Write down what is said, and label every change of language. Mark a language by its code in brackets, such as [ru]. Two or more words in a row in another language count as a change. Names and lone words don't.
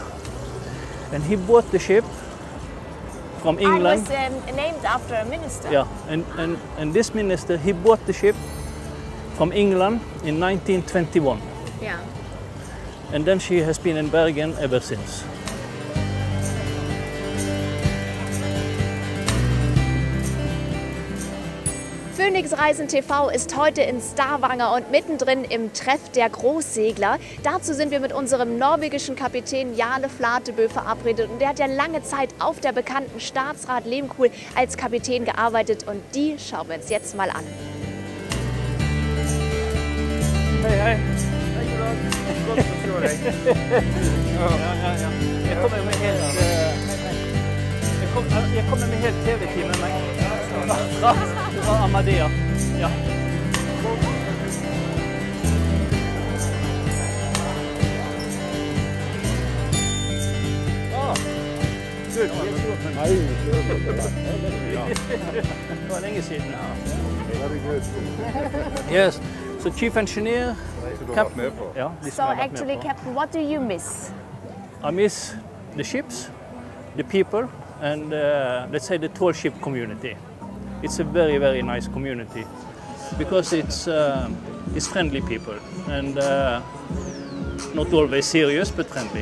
[en] And he bought the ship from England. It was named after a minister. Yeah, and this minister, he bought the ship from England in 1921. Yeah. And then she has been in Bergen ever since. [de] Phoenix Reisen TV ist heute in Stavanger und mittendrin im Treff der Großsegler. Dazu sind wir mit unserem norwegischen Kapitän Jarle Flatebø verabredet. Und der hat ja lange Zeit auf der bekannten Statsraad Lehmkuhl als Kapitän gearbeitet. Und die schauen wir uns jetzt mal an. [no] Hei, hei. Godt å se deg. Jeg kommer med helt TV-team med meg. Fra Amadea. Ja. Good. Det var lenge siden. [en] Yes. So chief engineer. Captain. Yeah, so actually, Captain, what do you miss? I miss the ships, the people, and let's say the tall ship community. It's a very, very nice community because it's friendly people and not always serious, but friendly.